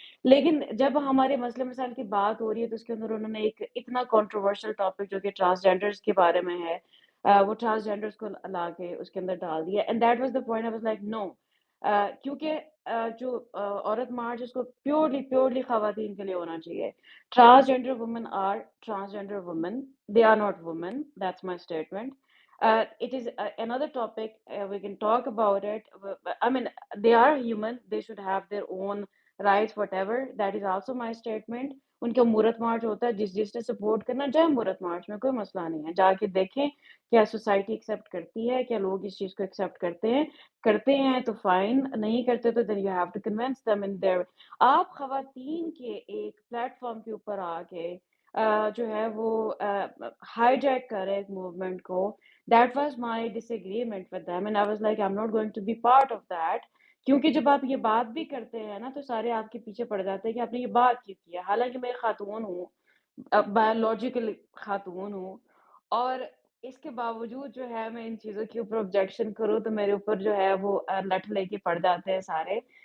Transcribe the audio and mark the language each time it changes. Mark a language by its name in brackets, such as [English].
[Urdu] لیکن جب ہمارے مسئلے مسائل کی بات ہو رہی ہے تو اس کے اندر انہوں نے ایک اتنا کنٹروورشل ٹاپک جو کہ ٹرانسجینڈرز کے بارے میں ہے, وہ ٹرانسجینڈرز کو لا کے اس کے اندر ڈال دیا. [English] and that was the point, I was like no, [Urdu] کیونکہ جو عورت مارچ اس کو پیورلی خواتین کے لیے ہونا چاہیے. [English] Transgender women are transgender women. They are not women. That's my statement. It is another topic. We can talk about it. I mean, they are human. They should have their own rights, whatever. That is also my statement. [Urdu] ان کا مورت مارچ ہوتا ہے, جس نے support کرنا جائے مورت مارچ میں, کوئی مسئلہ نہیں ہے, جا کے دیکھیں کیا سوسائٹی ایکسیپٹ کرتی ہے, کیا لوگ اس چیز کو ایکسیپٹ کرتے ہیں تو فائن, نہیں کرتے تو [English] then you have to convince them in their. [Urdu] آپ خواتین کے ایک پلیٹ فارم کے اوپر آ کے جو ہے وہ ہائی جیک کر رہے ایک موومنٹ کو. [English] That was my disagreement with them and I was like I'm not going to be part of that. [Urdu] کیونکہ جب آپ یہ بات بھی کرتے ہیں نا تو سارے آپ کے پیچھے پڑ جاتے ہیں کہ آپ نے یہ بات کیوں کیا, حالانکہ میں خاتون ہوں, بایولوجیکل خاتون ہوں, اور اس کے باوجود جو ہے میں ان چیزوں کے اوپر آبجیکشن کروں تو میرے اوپر جو ہے وہ لٹ لے کے پڑ جاتے ہیں سارے.